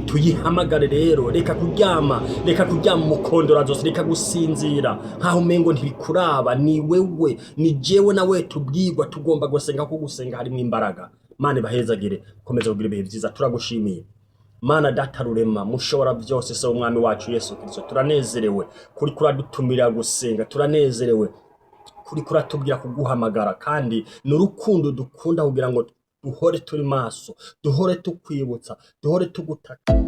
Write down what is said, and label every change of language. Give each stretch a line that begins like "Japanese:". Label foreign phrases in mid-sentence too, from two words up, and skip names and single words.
Rundi: Tuyihamagare rero. Reka kuryama mukondora zose, reka gusinzira nkaho umengo ntibikuraba. Ni wewe, ni jewe nawe tubwirwa tugomba gusenga, kuko gusenga harimo imbaraga. Mana bahezagire, komeza kugira ibihe vyiza. Turagushimiye Mana data rurema, mushobora byose, se umwami wacu Yesu Kristo. Turanezerewe kuri kuradutumira gusenga, turanezerewe kuri kuratubwira kuguhamagara, kandi n'urukundo dukunda kugira ngo duhore turi maso, duhore tukwibutsa, duhore tugutaka.